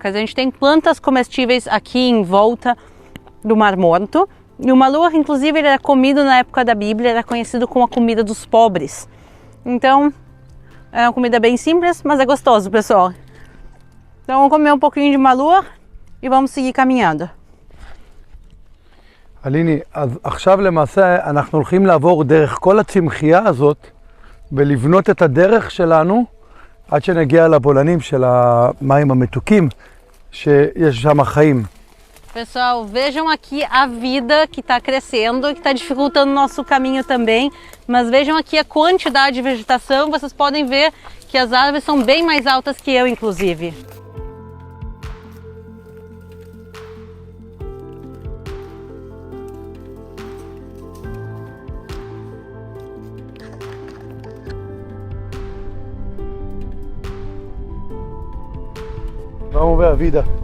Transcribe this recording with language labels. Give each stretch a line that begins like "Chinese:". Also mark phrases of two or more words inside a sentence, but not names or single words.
Portuguese: A gente tem plantas comestíveis aqui em volta do Mar Morto. E o maluach, inclusive, ele era comido na época da Bíblia, era conhecido como a comida dos pobres. Então, é uma comida bem simples, mas é gostoso, pessoal. Então, vamos comer um pouquinho de maluach e vamos seguir caminhando.
Hebrew: אליני, אז עכשיו למעשה אנחנו הולכים לעבור דרך כל הצמחייה הזאת ולבנות את הדרך שלנו עד שנגיע לבולענים של המים המתוקים שיש שם חיים.
Portuguese: Pessoal, vejam aqui a vida que está crescendo, que está dificultando o nosso caminho também, mas vejam aqui a quantidade de vegetação, vocês podem ver que as árvores são bem mais altas que eu, inclusive. Vamos ver a vida.